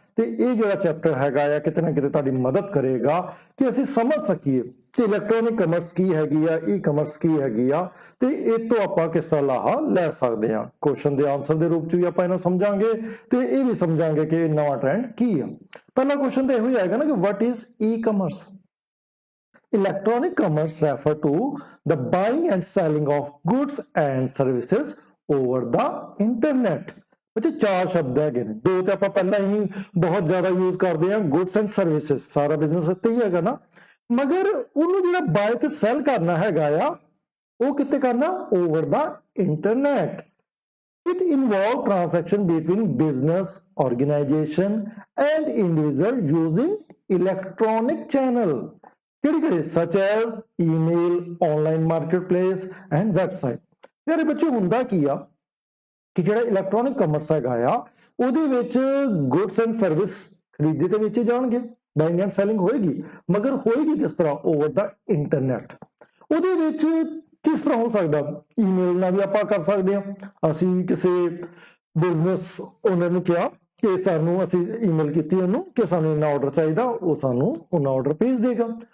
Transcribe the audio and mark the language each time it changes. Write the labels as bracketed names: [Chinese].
[Punjabi] ਤੇ ਇਹ ਜਿਹੜਾ ਚੈਪਟਰ ਹੈਗਾ ਆ, ਕਿਤੇ ਨਾ ਕਿਤੇ ਤੁਹਾਡੀ ਮਦਦ ਕਰੇਗਾ ਕਿ ਅਸੀਂ ਸਮਝ ਸਕੀਏ ਕਿ ਇਲੈਕਟ੍ਰੋਨਿਕ ਕਮਰਸ ਕੀ ਹੈਗੀ ਆ, ਈ ਕਮਰਸ ਕੀ ਹੈਗੀ ਆ, ਤੇ ਇਹ ਤੋਂ ਆਪਾਂ ਕਿਸ ਤਰ੍ਹਾਂ ਲਾਹਾ ਲੈ ਸਕਦੇ ਹਾਂ। ਕੁਐਸਚਨ ਦੇ ਆਨਸਰ ਦੇ ਰੂਪ ਚ ਵੀ ਆਪਾਂ ਇਹਨੂੰ ਸਮਝਾਂਗੇ ਤੇ ਇਹ ਵੀ ਸਮਝਾਂਗੇ ਕਿ ਇਹ ਨਵਾਂ ਟ੍ਰੈਂਡ ਕੀ ਆ। ਪਹਿਲਾ ਕੁਐਸਚਨ ਤਾਂ ਇਹੋ ਹੀ ਆਏਗਾ ਨਾ ਕਿ [English] What is e commerce? Electronic commerce refer to the buying and selling of goods and services over the internet। [Punjabi] ਬੱਚੇ ਚਾਰ ਸ਼ਬਦ ਹੈਗੇ ਨੇ, ਦੋ ਤੇ ਆਪਾਂ ਪਹਿਲਾਂ ਹੀ ਬਹੁਤ ਜ਼ਿਆਦਾ ਯੂਜ਼ ਕਰਦੇ ਹਾਂ, ਗੁੱਡਸ ਐਂਡ ਸਰਵਿਸਿਜ਼। ਸਾਰਾ ਬਿਜ਼ਨਸ ਇੱਥੇ ਹੀ ਹੈਗਾ ਨਾ, ਮਗਰ ਉਹਨੂੰ ਜਿਹੜਾ ਬਾਏ ਤੇ ਸੈਲ ਕਰਨਾ ਹੈਗਾ ਆ, ਉਹ ਕਿੱਥੇ ਕਰਨਾ? [English] Over the internet. It involves transaction between business organization and individual using electronic channel, [Punjabi] ਕਿਹੜੇ [English] such as email, online marketplace and website। [Punjabi] ਯਾਰ ਬੱਚੇ, ਹੁੰਦਾ ਕੀ ਆ ਕਿ ਜਿਹੜਾ ਇਲੈਕਟ੍ਰੋਨਿਕ ਕਮਰਸ ਹੈਗਾ ਆ, ਉਹਦੇ ਵਿੱਚ ਗੁੱਡਸ ਐਂਡ ਸਰਵਿਸ ਖਰੀਦੇ ਤੇ ਵੇਚੇ ਜਾਣਗੇ, ਬਾਇੰਗ ਐਂਡ ਸੈਲਿੰਗ ਹੋਏਗੀ, ਮਗਰ ਹੋਏਗੀ ਕਿਸ ਤਰ੍ਹਾਂ? [English] Over ਦਾ internet. [Punjabi] ਉਹਦੇ ਵਿੱਚ ਕਿਸ ਤਰ੍ਹਾਂ ਹੋ ਸਕਦਾ? ਈਮੇਲ ਨਾਲ ਵੀ ਆਪਾਂ ਕਰ ਸਕਦੇ ਹਾਂ। ਅਸੀਂ ਕਿਸੇ ਬਿਜ਼ਨਸ ਓਨਰ ਨੂੰ ਕਿਹਾ ਕਿ ਸਾਨੂੰ, ਅਸੀਂ ਈਮੇਲ ਕੀਤੀ ਉਹਨੂੰ ਕਿ ਸਾਨੂੰ ਇੰਨਾ ਆਰਡਰ ਚਾਹੀਦਾ, ਉਹ ਸਾਨੂੰ ਉਹਨਾਂ ਆਰਡਰ ਭੇਜ ਦੇਗਾ।